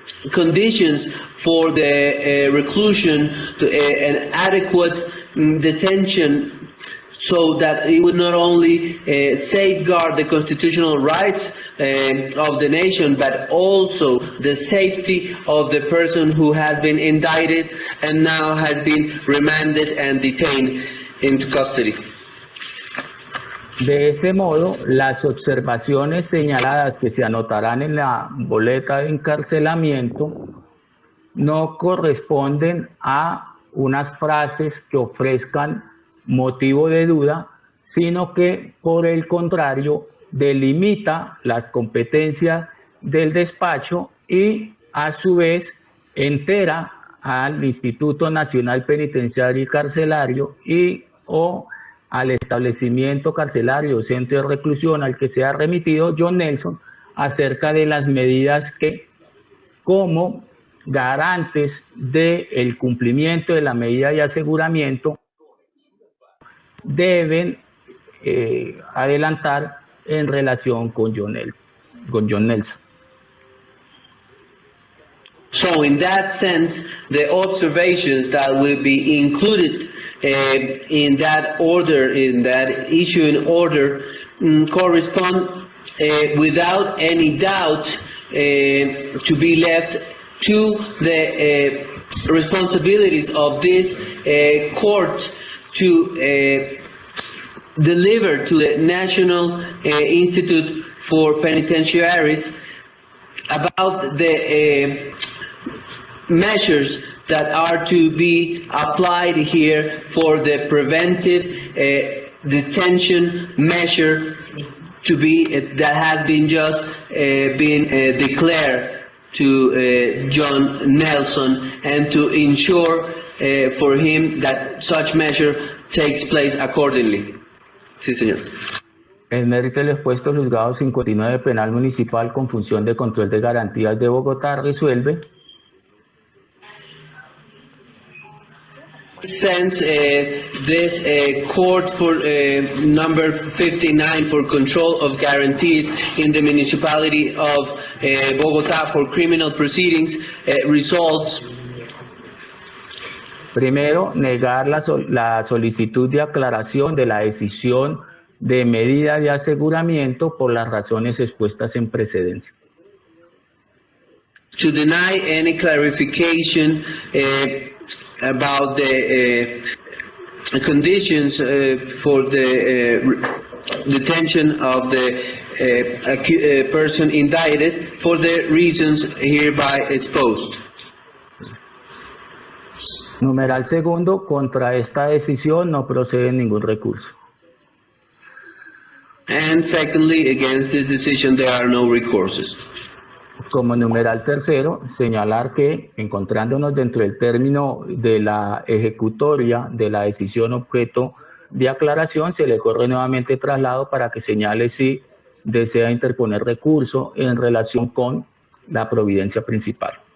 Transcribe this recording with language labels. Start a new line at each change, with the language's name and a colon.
English: conditions for the reclusion to an adequate detention, so that it would not only safeguard the constitutional rights of the nation, but also the safety of the person who has been indicted and now has been remanded and detained into custody.
Spanish: De ese modo, las observaciones señaladas que se anotarán en la boleta de encarcelamiento no corresponden a unas frases que ofrezcan motivo de duda, sino que por el contrario delimita las competencias del despacho y a su vez entera al Instituto Nacional Penitenciario y Carcelario y o al establecimiento carcelario o centro de reclusión al que sea remitido John Nelson acerca de las medidas que, como garantes del cumplimiento de la medida de aseguramiento, deben adelantar en relación con John Nelson.
English: So in that sense, the observations that will be included in that order, in that issuing order, correspond without any doubt to be left to the responsibilities of this court to deliver to the National Institute for Penitentiaries about the measures that are to be applied here for the preventive detention measure to be that has been just been declared to John Nelson, and to ensure for him that such measure takes place accordingly.
Spanish: Sí, señor. El mérito del expuesto, el juzgado 59 penal municipal con función de control de garantías de Bogotá resuelve.
English: Since this court for number 59 for control of guarantees in the municipality of Bogotá for criminal proceedings resolves.
Spanish: Primero, negar la solicitud de aclaración de la decisión de medida de aseguramiento por las razones expuestas en precedencia.
English: To deny any clarification about the conditions for the detention of the person indicted for the reasons hereby exposed.
Spanish: Numeral segundo, contra esta decisión no procede ningún recurso.
English: And secondly, against this decision, there are no recourses.
Spanish: Como numeral tercero, señalar que, encontrándonos dentro del término de la ejecutoria de la decisión objeto de aclaración, se le corre nuevamente traslado para que señale si desea interponer recurso en relación con la providencia principal.